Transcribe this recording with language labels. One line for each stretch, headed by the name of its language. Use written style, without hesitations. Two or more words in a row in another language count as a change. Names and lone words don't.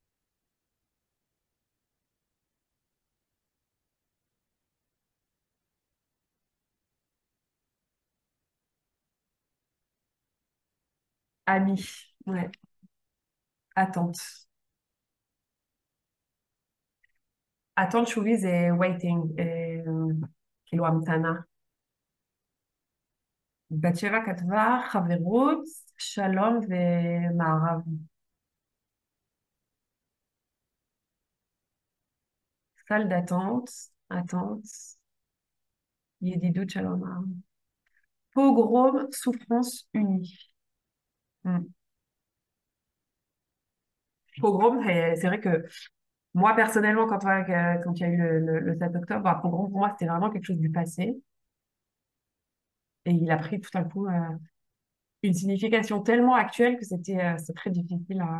French: Ami, ouais. Attente. Attente, chouvi, c'est waiting.
Hebrew: כאילו המתנה. בת שבע כתבה חברות, שלום ומערב.
French: Salle d'attente, attente,
Hebrew: ידידות שלום מערב.
French: Pogrom, souffrance unie. Pogrom, c'est vrai que moi, personnellement, quand il y a eu le 7 octobre, bah, pogrom, pour moi, c'était vraiment quelque chose du passé. Et il a pris tout à coup une signification tellement actuelle que c'est très difficile à...